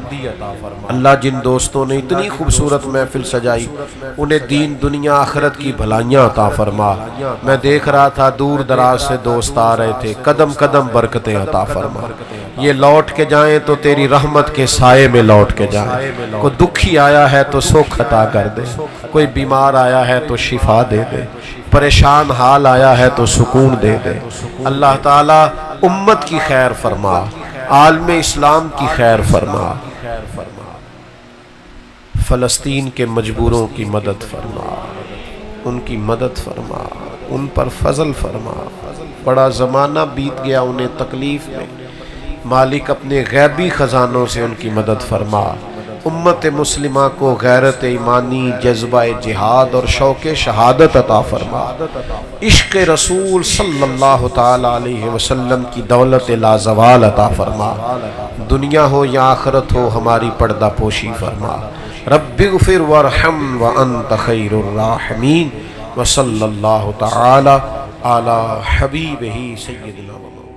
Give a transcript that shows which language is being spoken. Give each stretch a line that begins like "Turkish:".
Urdu: اللہ جن دوستوں نے اتنی خوبصورت محفل سجائی، انہیں دین دنیا آخرت کی بھلائیاں عطا فرما. میں دیکھ رہا تھا دور دراز سے دوست آ رہے تھے، قدم قدم برکتیں عطا فرما. یہ لوٹ کے جائیں تو تیری رحمت کے سائے میں لوٹ کے جائیں. کوئی دکھی آیا ہے تو سکھ عطا کر دے، کوئی بیمار آیا ہے تو شفا دے دے، پریشان حال آیا ہے تو سکون دے دے. اللہ تعالی امت کی خیر فرما، عالم اسلام کی خیر فرما، فلسطین کے مجبوروں کی مدد فرما، ان کی مدد فرما، ان پر فضل فرما۔ بڑا زمانہ بیت گیا انہیں تکلیف میں، مالک اپنے غیبی خزانوں سے ان کی مدد فرما۔ امت مسلمہ کو غیرت ایمانی، جذبہ جہاد اور شوق شہادت عطا فرما۔ عشق رسول صلی اللہ تعالی علیہ وسلم کی دولت لازوال عطا فرما۔ دنیا ہو یا آخرت ہو ہماری پردہ پوشی فرما۔
Arabic: رب اغفر وارحم وانت خیر الراحمین، وصلی اللہ تعالی علی حبیبہ سیدنا